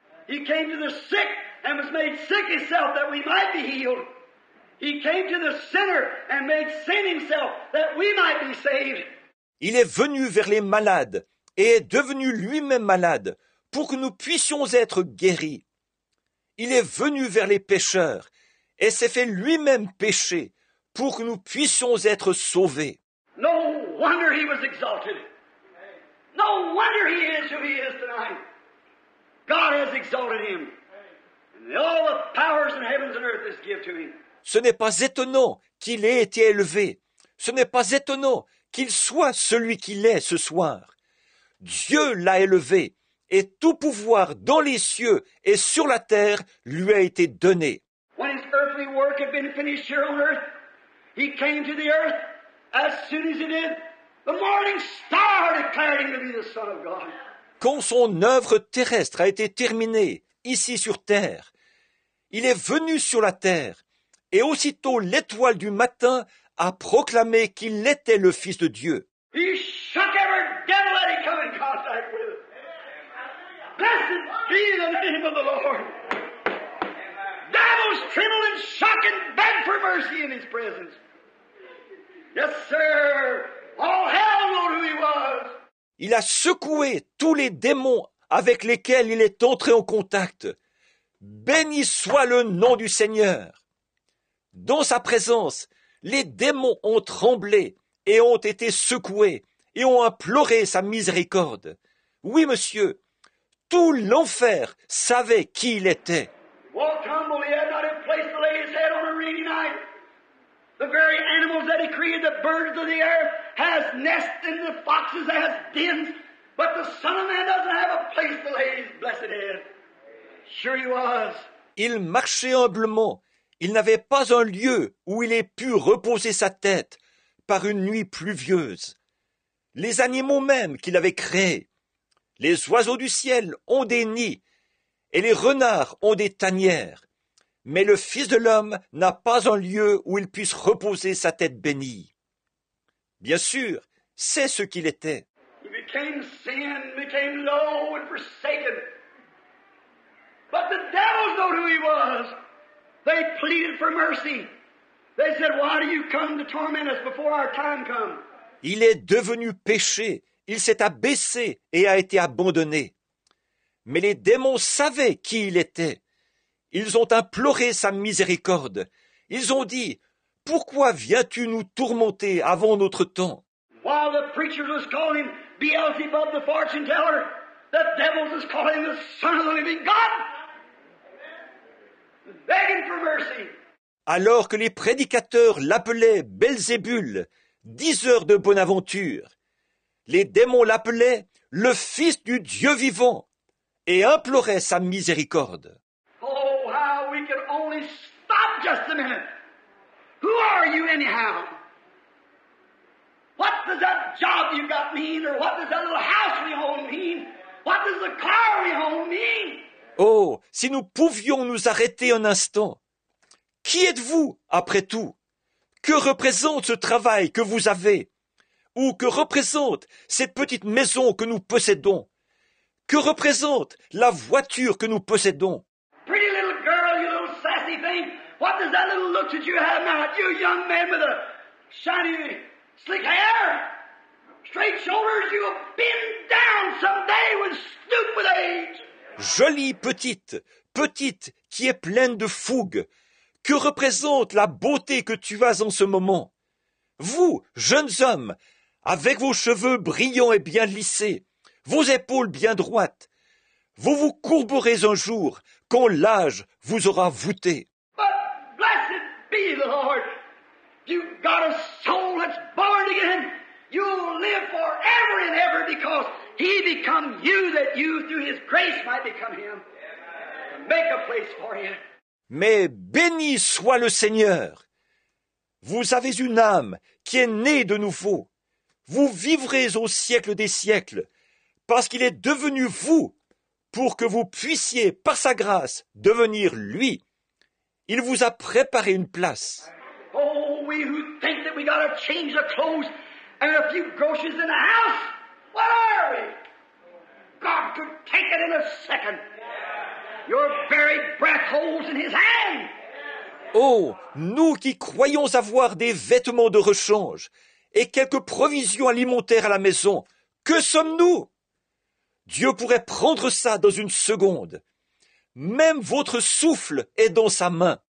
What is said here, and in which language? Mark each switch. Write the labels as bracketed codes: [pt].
[en] He came to the sick and was made sick Himself that we might be healed. He came to the sinner and made sin Himself that we might be saved. [fr] Il est venu vers les malades et est devenu lui-même malade pour que nous puissions être guéris. Il est venu vers les pécheurs et s'est fait lui-même pécher pour que nous puissions être sauvés. [en] No wonder He was exalted. No wonder He is who He is tonight. God has exalted Him. And all the powers in heavens and earth is given to Him. [fr] Ce n'est pas étonnant qu'il ait été élevé. Ce n'est pas étonnant qu'il soit celui qu'il est ce soir. Dieu l'a élevé et tout pouvoir dans les cieux et sur la terre lui a été donné. [en] When His earthly work had been finished here on earth, He came to the earth. As soon as He did, the morning star declared Him to be the Son of God. [fr] Quand son œuvre terrestre a été terminée ici sur terre, il est venu sur la terre et aussitôt l'étoile du matin a proclamé qu'il était le Fils de Dieu. [en] He shook every devil that He come in contact with. Blessed be the name of the Lord. Devils trembled and shook and begged for mercy in His presence. Yes, sir. All hell knew who He was. [fr] Il a secoué tous les démons avec lesquels il est entré en contact. Béni soit le nom du Seigneur. Dans sa présence, les démons ont tremblé et ont été secoués et ont imploré sa miséricorde. Oui, monsieur, tout l'enfer savait qui il était. [en] Walked humble, He had not a place to lay His head on a rainy night. The very animals that He created, the birds of the air, has nests and the foxes has dens, but the Son of Man doesn't have a place to lay His blessed head. Sure He was. [fr] Il marchait humblement. Il n'avait pas un lieu où il ait pu reposer sa tête par une nuit pluvieuse. Les animaux même qu'il avait créés, les oiseaux du ciel ont des nids et les renards ont des tanières. Mais le Fils de l'homme n'a pas un lieu où il puisse reposer sa tête bénie. Bien sûr, c'est ce qu'il était. [en] He became sin, became low and forsaken. But the devils know who He was. They pleaded for mercy. They said, why do you come to torment us before our time comes? [fr] Il est devenu péché, il s'est abaissé et a été abandonné. Mais les démons savaient qui il était. Ils ont imploré sa miséricorde. Ils ont dit, « Pourquoi viens-tu nous tourmenter avant notre temps ?» [en] While the preachers was calling Him Beelzebub the fortune teller, the devils was calling Him the Son of the living God. Begging for mercy. [fr] Alors que les prédicateurs l'appelaient Belzébul, diseur de bonne aventure, les démons l'appelaient le Fils du Dieu vivant et imploraient sa miséricorde. [en] Oh, how we could only stop just a minute. Who are you anyhow? What does that job you got mean? Or what does that little house we own mean? What does the car we own mean? [fr] Oh, si nous pouvions nous arrêter un instant. Qui êtes-vous, après tout? Que représente ce travail que vous avez? Ou que représente cette petite maison que nous possédons? Que représente la voiture que nous possédons? [en] Pretty little girl, you little sassy thing. What does that little look that you have now? You young man with a shiny, slick hair, straight shoulders, you'll bend down someday when stoop with age. [fr] Jolie petite, petite qui est pleine de fougue. Que représente la beauté que tu as en ce moment? Vous, jeunes hommes, avec vos cheveux brillants et bien lissés, vos épaules bien droites, vous vous courberez un jour quand l'âge vous aura voûté. [en] But blessed be the Lord. You've got a soul that's born again. You'll live forever and ever because He become you that you through His grace might become Him. Make a place for you. [fr] Mais béni soit le Seigneur. Vous avez une âme qui est née de nouveau. Vous vivrez au siècle des siècles, parce qu'il est devenu vous, pour que vous puissiez, par sa grâce, devenir lui. Il vous a préparé une place. [en] Oh, we who think that we got to change the clothes and a few groceries in the house, what are we? God could take it in a second. Your very breath holds in His hand. [fr] Oh, nous qui croyons avoir des vêtements de rechange et quelques provisions alimentaires à la maison, que sommes-nous? Dieu pourrait prendre ça dans une seconde. Même votre souffle est dans sa main.